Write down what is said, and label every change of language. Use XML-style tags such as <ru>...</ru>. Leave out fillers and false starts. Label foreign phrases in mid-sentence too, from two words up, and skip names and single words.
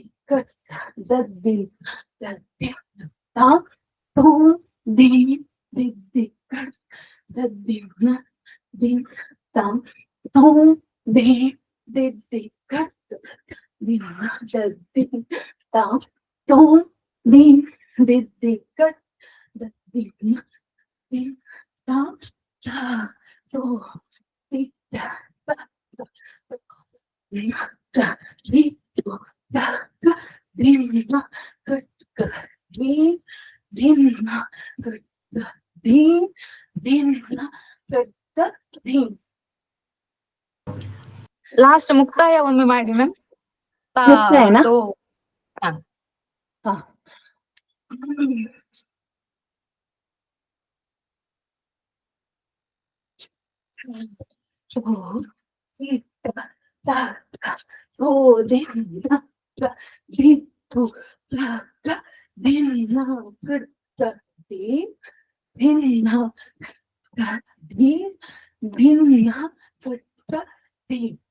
<kn>ಕಟ್ಕ ದದ್ದಿನ್ನ ದದ್ದಿನ್ನ ತಾಂ ತೋಂ ದಿ ದಿದ್ದಿ ಕಟ್ಕ ದದ್ದಿನ್ನ ದಿನ್ನ ತಾಂ ತೋಂ ದಿ ದಿದ್ದಿ ಕಟ್ಕ ದಿನ್ನ ದದ್ದಿನ್ನ ತಾಂ ತೋಂ ದಿ ದಿದ್ದಿ ಕಟ್ಕ ದದ್ದಿನ್ನ ದಿನ್ನ ತಾಂ ತಾ ತೋ ದಿಟ್ಟ ನಕ್ಕ ದಿಟ್ಟು ತಕ್ಕ ದಿನ್ನ ಕಟ್ಕ ದಿನ್ನ ಕಟ್ಕ ದಿನ್ನ ಕಟ್ಕ ಧೀಂ. ಲಾಸ್ಟ್ ಮುಕ್ತಾಯ ಒಮ್ಮೆ ಮಾಡಿ ಮ್ಯಾಮ್. ಮುಕ್ತಾಯನಾ? ಹಾ. ಹಾ. ಓ ಇಟ್ಟ ತಕ್ಕ ಓ ದಿನ್ನ ದಿತ್ತು ತಕ್ಕ ದಿನ್ನ ಕಟ್ಕ ದಿನ್ನ ದಿನ್ನ ಕಟ್ಕ ಧೀಂ.</kn>